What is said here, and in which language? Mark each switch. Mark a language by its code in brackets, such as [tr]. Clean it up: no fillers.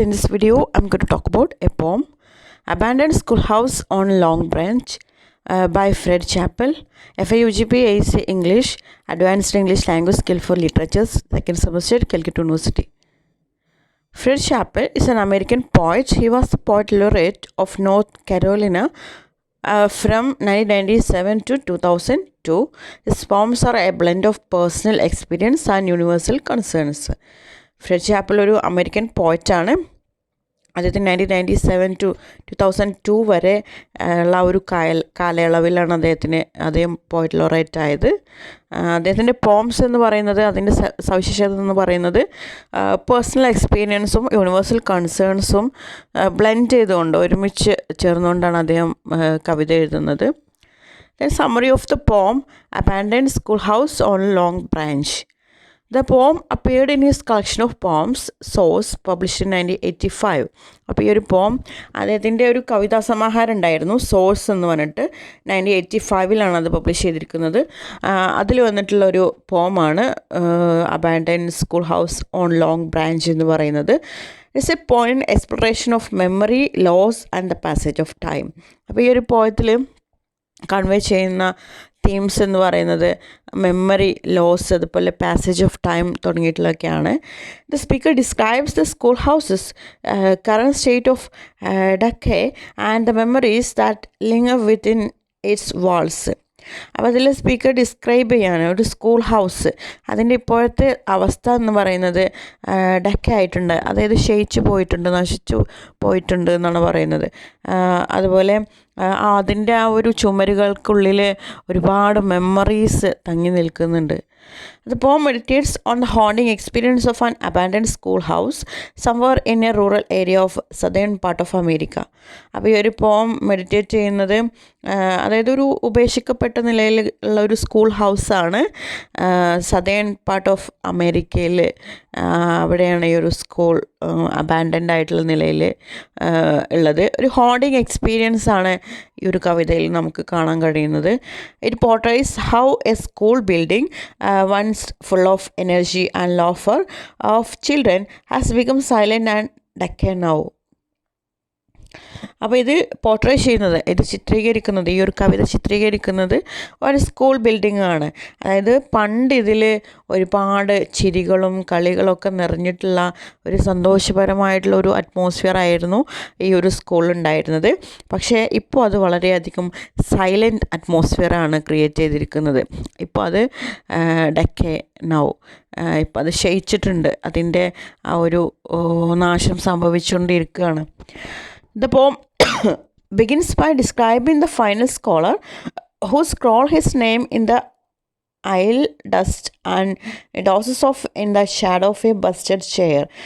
[en] In this video, I'm going to talk about a poem, Abandoned Schoolhouse on Long Branch by Fred Chappell, FIUGP AC English, Advanced English Language Skill for Literatures, 2nd semester, Calcutta University. Fred Chappell is an American poet. He was the poet laureate of North Carolina from 1997 to 2002. His poems are a blend of personal experience and universal concerns. [ml] Fred chapel ഒരു American പോയറ്റാണ്. അദ്ദേഹത്തിന് 1997 to 2002 വരെ ഉള്ള ഒരു കാലയളവിലാണ് അദ്ദേഹം poet laureate ആയത്. അദ്ദേഹത്തിൻ്റെ poems എന്ന് പറയുന്നത്, അതിൻ്റെ സവിശേഷത എന്ന് പറയുന്നത് പേഴ്സണൽ എക്സ്പീരിയൻസും യൂണിവേഴ്സൽ കൺസേൺസും ബ്ലെൻഡ് ചെയ്തുകൊണ്ട് ഒരുമിച്ച് ചേർന്നുകൊണ്ടാണ് അദ്ദേഹം കവിത എഴുതുന്നത്. [en] Then summary of the poem, Abandoned Schoolhouse on Long Branch. The poem appeared in his collection of poems, Source, published in 1985. [ml] അപ്പോൾ ഈ ഒരു പോം അദ്ദേഹത്തിൻ്റെ ഒരു കവിതാ സമാഹാരം ഉണ്ടായിരുന്നു, സോഴ്സ് എന്ന് പറഞ്ഞിട്ട്. 1985 അത് പബ്ലിഷ് ചെയ്തിരിക്കുന്നത്. അതിൽ വന്നിട്ടുള്ളൊരു പോമാണ് abandoned school house on long branch എന്ന് പറയുന്നത്. [en] It's a point exploration of memory, loss and the passage of time. [ml] അപ്പോൾ ഈ ഒരു പോയത്തിൽ കൺവേ ചെയ്യുന്ന തീംസ് എന്ന് പറയുന്നത് മെമ്മറി ലോസ്, അതുപോലെ passage of time തുടങ്ങിയിട്ടുള്ളതൊക്കെയാണ്. [en] The speaker describes the school houses current state of decay and the memories that linger within its walls. [ml] അപ്പോൾ അതിൽ speaker describe ചെയ്യാണ് ഒരു സ്കൂൾ ഹൗസ്, അതിൻ്റെ ഇപ്പോഴത്തെ അവസ്ഥ എന്ന് പറയുന്നത് ഡക്ക ആയിട്ടുണ്ട്, അതായത് ക്ഷയിച്ചു പോയിട്ടുണ്ട്, നശിച്ചു പോയിട്ടുണ്ട് എന്നാണ് പറയുന്നത്. അതുപോലെ അതിൻ്റെ ആ ഒരു ചുമരുകൾക്കുള്ളിൽ ഒരുപാട് മെമ്മറീസ് തങ്ങി നിൽക്കുന്നുണ്ട്. [en] The poem meditates on the haunting experience of an abandoned schoolhouse somewhere in a rural area of southern part of America. [ml] അപ്പോൾ ഈ ഒരു പോം മെഡിറ്റേറ്റ് ചെയ്യുന്നത്, അതായത് ഒരു ഉപേക്ഷിക്കപ്പെട്ട നിലയിൽ ഉള്ള ഒരു സ്കൂൾ ഹൗസാണ് സദേൺ പാർട്ട് ഓഫ് അമേരിക്കയിൽ. അവിടെയാണ് ഈ ഒരു സ്കൂൾ അബാൻഡൻഡ് ആയിട്ടുള്ള നിലയിൽ ഉള്ളത്. ഒരു ഹോണ്ടിങ് എക്സ്പീരിയൻസ് ആണ് ഈ ഒരു കവിതയിൽ നമുക്ക് കാണാൻ കഴിയുന്നത്. [en] It portrays how a school building once full of energy and laughter of children has become silent and decay now. [ml] അപ്പോൾ ഇത് പോർട്രേ ചെയ്യുന്നത്, ഇത് ചിത്രീകരിക്കുന്നത്, ഈ ഒരു കവിത ചിത്രീകരിക്കുന്നത് ഒരു സ്കൂൾ ബിൽഡിംഗ് ആണ്. അതായത് പണ്ട് ഇതിൽ ഒരുപാട് ചിരികളും കളികളൊക്കെ നിറഞ്ഞിട്ടുള്ള ഒരു സന്തോഷപരമായിട്ടുള്ള ഒരു അറ്റ്മോസ്ഫിയർ ആയിരുന്നു ഈ ഒരു സ്കൂളുണ്ടായിരുന്നത്. പക്ഷേ ഇപ്പോൾ അത് വളരെയധികം സൈലൻറ്റ് അറ്റ്മോസ്ഫിയറാണ് ക്രിയേറ്റ് ചെയ്തിരിക്കുന്നത്. ഇപ്പോൾ അത് ഡെക്കേ നൗ, ഇപ്പോൾ അത് ക്ഷയിച്ചിട്ടുണ്ട്, അതിൻ്റെ ആ ഒരു നാശം സംഭവിച്ചുകൊണ്ടിരിക്കുകയാണ്. [en] The poem begins by describing the final scholar who scrawled his name in the aisle dust and dozes off in the shadow of a busted chair.